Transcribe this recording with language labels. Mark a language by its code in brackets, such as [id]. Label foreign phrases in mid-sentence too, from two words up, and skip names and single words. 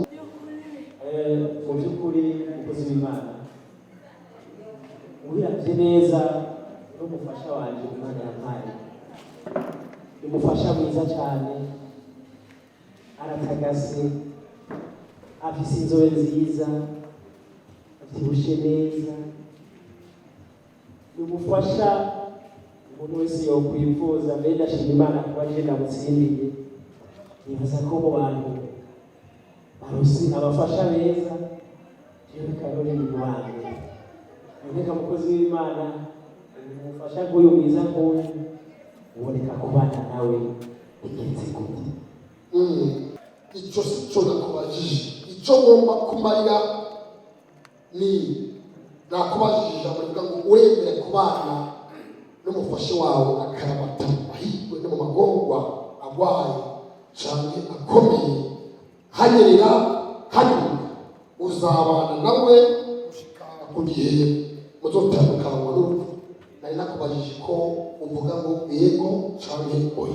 [rn] Mu by'ukuri umukozi w'Imana ubiravye neza n'umufasha wanje Imana yampaye umufasha mwiza cyane aratagase afise inzobe nziza avyibushe neza umufasha umuntu wese yokwifuza mbere ndashima Imana kuba je ndamutsindiye nibaza ko mu bantu baronse abafasha beza jewe Karori ni wanjye ndeka mukozi w'Imana umufasha nk'uyu mwiza nk'uyu uboneka kubana nawe igenze gute icyo si cyo nakubajije icyo ngomba kumarira ni nakubajije ijambo rivuga ngo uremere kubana n'umufasha wawe akarabata ahirwe no mu magorwa agwaye cyane akomeye hanyerera hanyuma uzabana nawe gushika ku gihe muzotandukanywa n'urupfu nari nakubajije ko uvuga ngo yego cyane oya.